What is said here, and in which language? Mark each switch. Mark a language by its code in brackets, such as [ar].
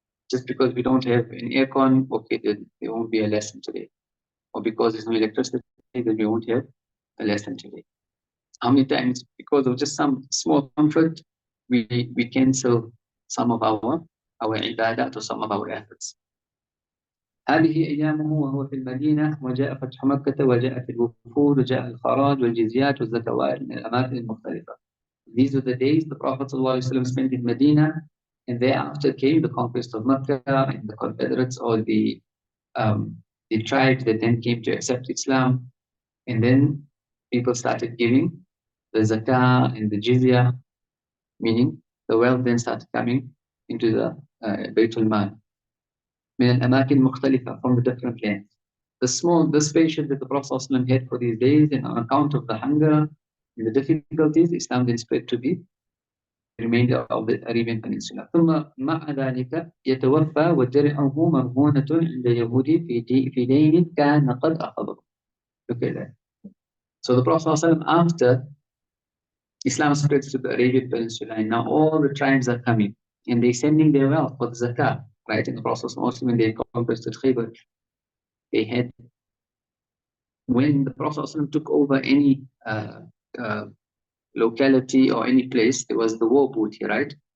[en] Just because we don't have an aircon, okay, then there won't be a lesson today. Or because there's no electricity, then we won't have a lesson today. How many times, because of just some small comfort, we cancel some of our ibadat or some of our efforts. [ar] هذه أيامه وهو في المدينة وجاء فتح مكة وجاءت الوفود وجاء الخراج والجزيات والزكوات من الأماكن المختلفة. [en] These were the days the Prophet ﷺ spent in Medina, and thereafter came the conquest of Mecca and the confederates or the tribes that then came to accept Islam. And then people started giving the zakah and the jizya, meaning the wealth then started coming into the Baytul Mal. [ar] من الأماكن مختلفة, [en] from the different lands. The spaces that the Prophet ﷺ had for these days, and on account of the hunger and the difficulties, Islam then spread to be the remainder of the Arabian Peninsula. [ar] ثم مع ذلك يتوفى ودرعه مرهونة عند يهودي في دين كان قد أخذه. [en] Look at that. So the Prophet ﷺ, after Islam spreads to the Arabian Peninsula, and now all the tribes are coming, and they're sending their wealth for the zakah, right? In the process, mostly when they conquered Khaybar, they had, when the Prophet ﷺ took over any locality or any place, there was the war booty, right?